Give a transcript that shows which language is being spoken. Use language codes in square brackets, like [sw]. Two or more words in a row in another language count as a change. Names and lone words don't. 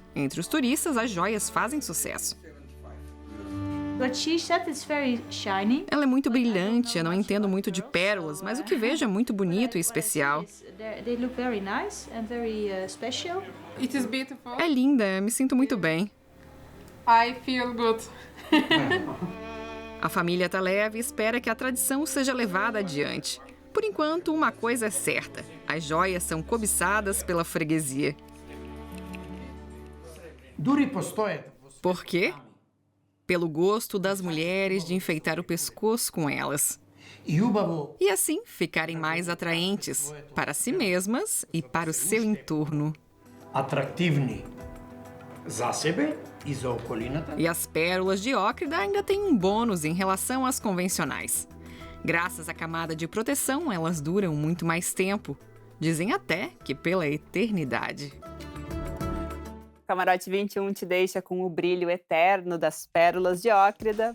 [pt] Entre os turistas, as joias fazem sucesso. Ela é muito brilhante, eu não entendo muito de pérolas, mas o que vejo é muito bonito e especial. É linda, me sinto muito bem. [en] I feel good. [pt] A família Telev espera que a tradição seja levada adiante. Por enquanto, uma coisa é certa: As joias são cobiçadas pela freguesia. Por quê? Pelo gosto das mulheres de enfeitar o pescoço com elas. E assim ficarem mais atraentes para si mesmas e para o seu entorno. [mk] Atrativni za sebe i za okolinata. [pt] E as pérolas de ócrida ainda têm um bônus em relação às convencionais. Graças à camada de proteção, elas duram muito mais tempo. Dizem até que pela eternidade. O Camarote 21 te deixa com o brilho eterno das pérolas de ócrida.